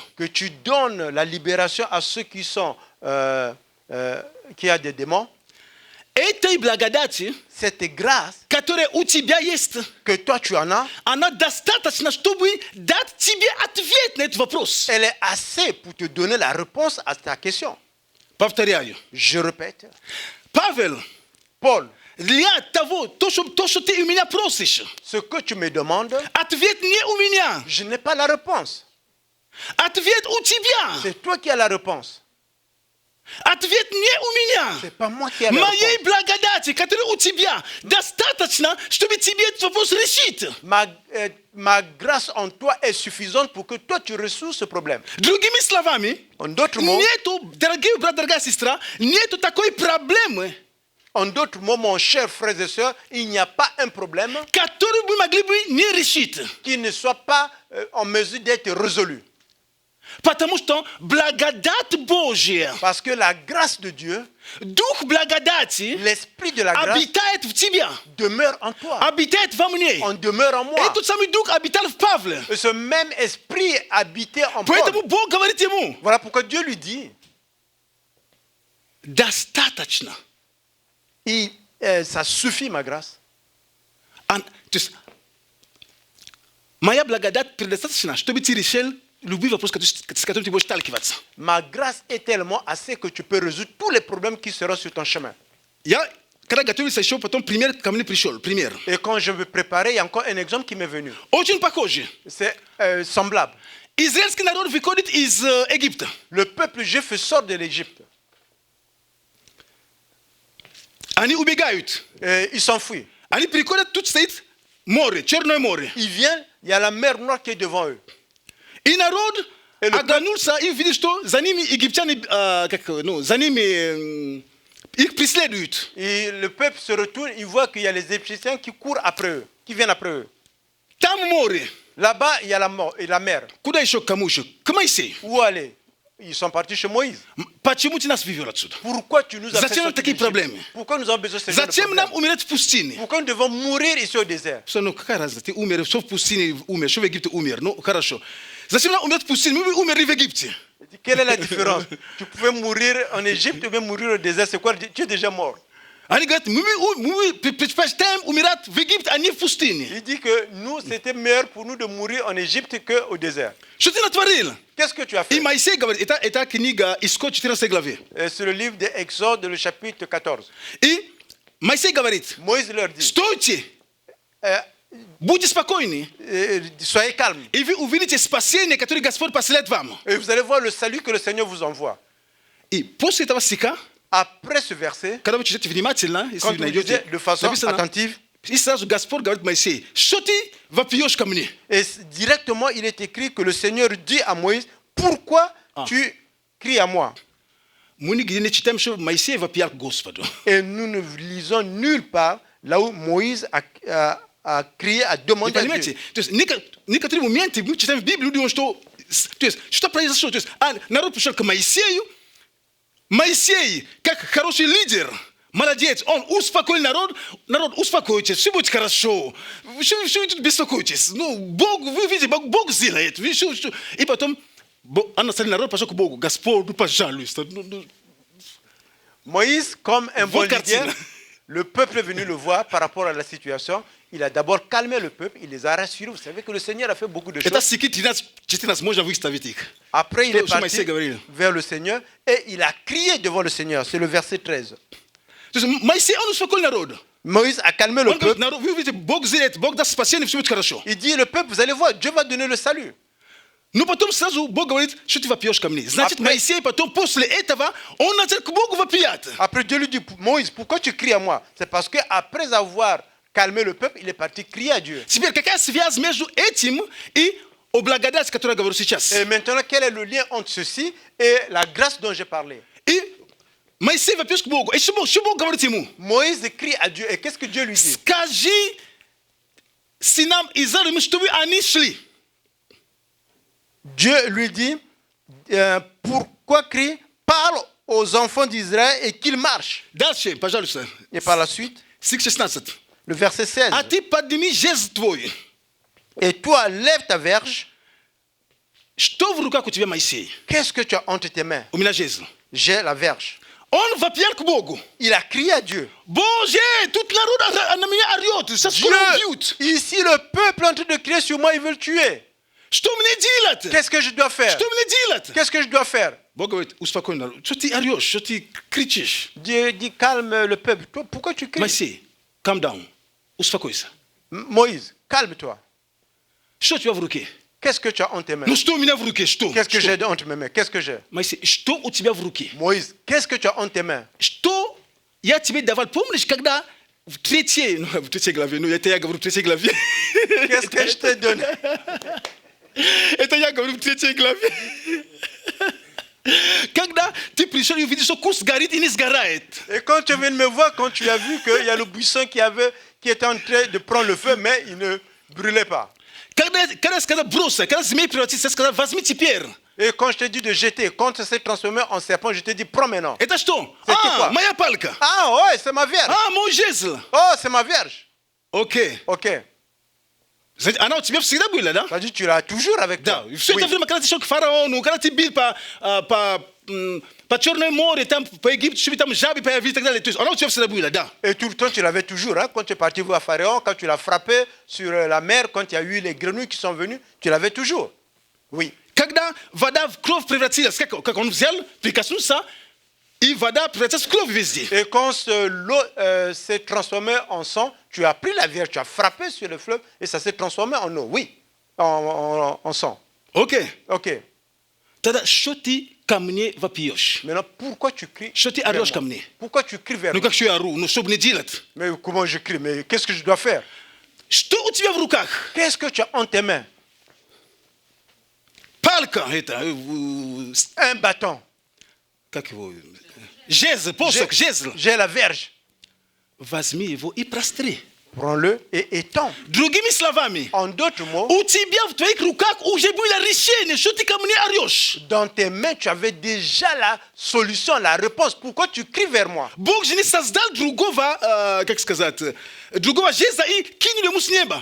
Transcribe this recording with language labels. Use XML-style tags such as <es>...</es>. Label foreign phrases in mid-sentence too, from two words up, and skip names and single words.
<fr>que tu donnes la libération à ceux qui sont, qui a des démons,</fr> <ru>этой благодати,</ru> <fr>cette grâce</fr> <ru>которая у тебя есть,</ru> <fr>que toi tu en as,</fr> <ru>она достаточно, чтобы дать тебе ответ на этот вопрос.</ru> <fr>elle est assez pour te donner la réponse à ta question.</fr> <ru>Повторяю.</ru> <fr>Je répète,</fr> <ru>Павел,</ru> <fr>Paul,</fr> <ru>для того, то, что ты у меня просишь,</ru> <fr>ce que tu me demandes,</fr> <ru>ответ не у меня.</ru> <fr>je n'ai pas la réponse.</fr> <ru>Ответ у тебя.</ru> <fr>C'est toi qui as la réponse.</fr> <ru>Ответ не у меня.</ru> <fr>C'est pas moi qui ai la</fr> <ru>Моей</ru> <fr>réponse.</fr> <ru>благодати, которая у тебя, достаточно, чтобы тебе этот вопрос решить.</ru> <fr>Ma grâce en toi est suffisante pour que toi tu résous ce problème.</fr> <ru>Другими словами,</ru> <fr>En d'autres mots,</fr> <ru>нету, дорогие брат, дорогая сестра, нету такой проблемы,</ru> <fr>mon cher frère et sœur, il n'y a pas un problème</fr> <ru>которую мы могли бы не решить.</ru> <fr>qui ne soit pas en mesure d'être résolu.</fr> <ru>Потому что благодать Божья,</ru> <fr>Parce que la grâce de Dieu,</fr> <ru>Дух благодати</ru> <fr>l'esprit de la grâce</fr> <ru>обитает в тебя,</ru> <fr>demeure en toi.</fr> <ru>обитает во мне.</ru> <fr>On demeure en moi.</fr> <ru>Этот самый Дух обитал в Павле.</ru> <fr>Et ce même esprit habitait en</fr> <ru>Поэтому</ru> <fr>Paul.</fr> <ru>Бог говорит ему,</ru> <fr>Voilà pourquoi Dieu lui dit,</fr> <ru>достаточно.</ru> <fr>ça suffit ma grâce.</fr> <ru>То есть, моя благодать предостаточна, чтобы ты решил любой вопрос, с которым ты будешь сталкиваться.</ru> <fr>Ma grâce est tellement assez que tu peux résoudre tous les problèmes qui seront sur ton chemin.</fr> <ru>Я, когда готовился еще, потом пример ко мне пришел. Пример.</ru> <fr>Et quand je me préparais, il y a encore un exemple qui m'est venu.</fr> <ru>Очень похожий.</ru> <fr>C'est semblable.</fr> <ru>Израильский народ выходит из Египта.</ru> <fr>Le peuple juif sort de l'Égypte.</fr> <ru>Они убегают.</ru> <fr>Ils s'enfuient.</fr> <ru>Они приходят, тут стоит море, Черное море.</ru> <fr>Ils viennent, il y a la mer Noire qui est devant eux.</fr> <ru>И народ оглянулся и видит, что за ними египтяне, за ними их преследуют.</ru> <fr>Et le peuple se retourne, il voit qu'il y a les Égyptiens qui courent après eux, qui viennent après eux.</fr> <ru>Там море.</ru> <fr>Là-bas, il y a la mort et la mer.</fr> <ru>Куда еще, кому еще? К Моисею.</ru> <fr>Où aller? Ils sont partis chez Moïse.</fr> <ru>Почему ты нас вывел отсюда?</ru> <fr>Pourquoi tu nous as fait</fr> <ru>Зачем нам</ru> <fr>sortir</fr> <ru>такие</ru> <fr>d'Égypte?</fr> <ru>проблемы?</ru> <fr>Pourquoi nous avons besoin de ce genre de</fr> <ru>Зачем нам</ru> <fr>problème?</fr> <ru>умереть в пустыне?</ru> <fr>Pourquoi nous devons mourir ici au désert?</fr> <ru>Что, ну какая разница? Ты умер, что в пустыне умер, что в Египте умер. Ну хорошо. Зачем нам умереть в пустыне? Мы умерли в Египте.</ru> <fr>Quelle est la différence? Tu pouvais mourir en Égypte ou bien mourir au désert. C'est quoi? Tu es déjà mort.</fr> <ru>Они говорят, мы предпочитаем умирать в Египте, а не в пустыне.</ru> <fr>Il dit que nous, c'était meilleur pour nous de mourir en Égypte qu'au désert.</fr> <ru>Что ты натворил?</ru> <fr>Qu'est-ce que tu as</fr> <ru>И</ru> <fr>fait?</fr> <ru>Моисей говорит, это книга Исход 14 главе.</ru> <fr>C'est le livre d'Exode, le chapitre 14.</fr> <ru>И Моисей говорит,</ru> <fr>Moïse leur dit,</fr> <ru>стойте, Будьте спокойны.</ru> <fr>Soyez calme.</fr> <ru>И вы увидите спасение, которое Господь посылает вам.</ru> <fr>Et vous allez voir le salut que le Seigneur vous envoie.</fr> <ru>И после этого стиха,</ru> <fr>Après ce verset,</fr> <ru>когда вы читаете внимательно, если</ru> <fr>quand</fr> <ru>вы</ru> <fr>vous</fr> <ru>найдете,</ru> <fr>lisez de façon</fr> <ru>написано,</ru> <fr>attentive,</fr> <ru>и сразу Господь говорит Моисею, что ты вопиешь ко мне?</ru> <fr>et directement il est écrit que le Seigneur dit à Moïse, pourquoi tu cries à moi?</fr> <ru>Мы нигде не читаем, что Моисей вопиял к Господу.</ru> <fr>Et nous ne lisons nulle part là où Moïse a crié, a</fr> <ru>Вы</ru> <fr>demandé à</fr> <ru>понимаете?</ru> <fr>Dieu.</fr> <ru>То есть некоторые моменты мы читаем в Библии, думаем, что, то есть, что произошло. То есть, народ пришел к Моисею, Моисей, как хороший лидер, молодец, он успокоил народ, успокойтесь, все будет хорошо, что вы тут беспокойтесь, ну, Бог, вы видите, Бог сделает, и потом он оставил народ, пошел к Богу, Господь, ну, пожалуйста,</ru> <fr>Moïse, comme un bon</fr> <ru>Вот картина.</ru> <fr>leader, le peuple est venu le voir par rapport à la situation. Il a d'abord calmé le peuple, il les a rassurés. Vous savez que le Seigneur a fait beaucoup de</fr> <ru>Это</ru> <fr>choses.</fr> <ru>стихи 13-14 можно выставить их.</ru> <fr>Après, il est</fr> <ru>Что</ru> <fr>parti</fr> <ru>Моисей говорил.</ru> <fr>vers le Seigneur et il a crié devant le Seigneur. C'est le verset 13.</fr> <ru>То есть Моисей, он успокоил народ.</ru> <fr>Moïse a calmé le</fr> <ru>Он говорит,</ru> <fr>peuple.</fr> <ru>народ, вы видите, Бог сделает, Бог даст спасение, все будет хорошо.</ru> <fr>Il dit, le peuple, vous allez voir, Dieu va donner le salut.</fr> <ru>Но потом сразу Бог говорит, что ты вопьешь ко мне. Значит, Моисей потом после этого, он начал к Богу вопиять.</ru> <fr>Après, Dieu lui dit, Moïse, pourquoi tu cries à moi? C'est parce qu'après avoir calmé le peuple, il est parti crier à Dieu.</fr> <ru>Теперь, какая связь между этим и о благодати, которую я говорю сейчас?</ru> <fr>Et maintenant, quel est le lien entre ceci et la grâce dont j'ai parlé?</fr> <ru>И Моисей вопьешь к Богу. И что Бог говорит ему?</ru> <fr>Moïse crie à Dieu. Et qu'est-ce que Dieu lui dit?</fr> <ru>Скажи сынам Израиля, чтобы они шли.</ru> <fr>Dieu lui dit, pourquoi crie? Parle aux enfants d'Israël et qu'ils marchent.</fr> <ru>Дальше, пожалуйста.</ru> <fr>Et par la suite,</fr> <ru>Стих 16.</ru> <fr>le verset 16.</fr> <ru>А ты подними жезл твой.</ru> <fr>Et toi, lève ta verge.</fr> <ru>Что в руках у тебя, Моисей?</ru> <fr>Qu'est-ce que tu as entre tes mains?</fr> <ru>У меня жезл.</ru> <fr>J'ai la verge.</fr> <ru>Он вопиял к Богу.</ru> <fr>Il a crié à Dieu.</fr> <ru>Боже, тут народ на меня орет. Сейчас скоро убьют.</ru> <fr>Ici, le peuple est en train de crier sur moi, ils veulent tuer.</fr> <ru>Что мне делать?</ru> <fr>Qu'est-ce que je dois faire?</fr> <ru>Что мне делать?</ru> <fr>Qu'est-ce que je dois faire?</fr> <ru>Бог говорит, успокой народ. Что ты орешь? Что ты кричишь?</ru> <fr>Dieu dit, calme le peuple. Toi, pourquoi tu cries?</fr> <en>Моисей, calm down.</en> <ru>Успокойся.</ru> <fr>Moïse, calme-toi.</fr> <ru>Что у тебя в руке?</ru> <fr>Qu'est-ce que tu as entre tes mains?</fr> <ru>Ну что у меня в руке? Что?</ru> <fr>Qu'est-ce que</fr> <ru>Что?</ru> <fr>j'ai entre mes mains? Qu'est-ce que j'ai?</fr> <ru>Моисей, что у тебя в руке?</ru> <fr>Moïse, qu'est-ce que tu as entre tes mains?</fr> <ru>Что я тебе давал? Помнишь, когда в третьей главе, ну это я говорю в третьей главе.</ru> <fr>Qu'est-ce que je te donne?</fr> <ru>Это я говорю в третьей главе. Когда ты пришел и увидишь, что куст горит и не сгорает.</ru> <fr>Et quand tu viens de me voir, quand tu as vu qu'il y a le buisson qui était en train de prendre le feu, mais il ne brûlait pas.</fr> <ru>Когда я сказал бросай, когда змей превратится, я сказал возьми теперь.</ru> <fr>Et quand je t'ai dit de jeter, quand ça s'est transformé en serpent, je t'ai dit prends maintenant.</fr> <ru>Это что?</ru> <fr>C'était quoi?</fr> <ru>Моя палка.</ru> <fr>Ah ouais, c'est ma verge.</fr> <ru>Мой жезл.</ru> <fr>Oh, c'est ma verge.</fr> <ru>Окей.</ru> <fr>Ok.</fr> <ru>Она у тебя всегда была, да?</ru> <fr>Ça dit tu l'as toujours avec</fr> <ru>Да.</ru> <fr>toi.</fr> <ru>Все</ru> <fr>Oui.</fr> <ru>это время, когда ты шел к фараону, когда ты бил по Черному морю, там по Египту, чтобы там жабы появились и так далее. То есть она у тебя всегда была, да?</ru> <fr>Et tout le temps, tu l'avais toujours. Hein? Quand tu es parti voir Pharaon, quand tu l'as frappé sur la mer, quand il y a eu les grenouilles qui sont venues, tu l'avais toujours. Oui.</fr> <ru>Когда вода в кровь превратилась, как он взял, прикоснулся, и вода превратилась в кровь везде.</ru> <fr>Et quand l'eau s'est transformée en sang, tu as pris la verge, tu as frappé sur le fleuve et ça s'est transformé en eau. Oui, en sang.</fr> <ru>Окей.</ru> <fr>Ok.</fr> <ru>Тогда что ты ко мне вопиешь?</ru> <fr>Maintenant, pourquoi tu cries</fr> <ru>Что ты</ru> <fr>vers</fr> <ru>орешь</ru> <fr>moi?</fr> <ru>ко мне?</ru> <fr>Pourquoi tu cries vers</fr> <ru>Ну</ru> <fr>moi?</fr> <ru>как что я ору? Ну что мне делать?</ru> <fr>Mais comment je crie? Mais qu'est-ce que je dois faire?</fr> <ru>Что у тебя в руках?</ru> <fr>Qu'est-ce que tu as entre tes mains?</fr> <ru>Палка это,</ru> <fr>Un bâton.</fr> <ru>как его? Жезл, посох, жезл.</ru> <fr>J'ai la verge.</fr> <ru>Возьми его и простри.</ru> <fr>Prends-le et étends.</fr> <ru>Другими словами,</ru> <fr>En d'autres mots,</fr> <ru>у тебя в твоих руках уже было решение, что ты ко мне орешь.</ru> <fr>dans tes mains, tu avais déjà la solution, la réponse. Pourquoi tu cries vers moi?</fr> <ru>Бог же не создал другого, как сказать, другого жезла и кинул ему с неба.</ru>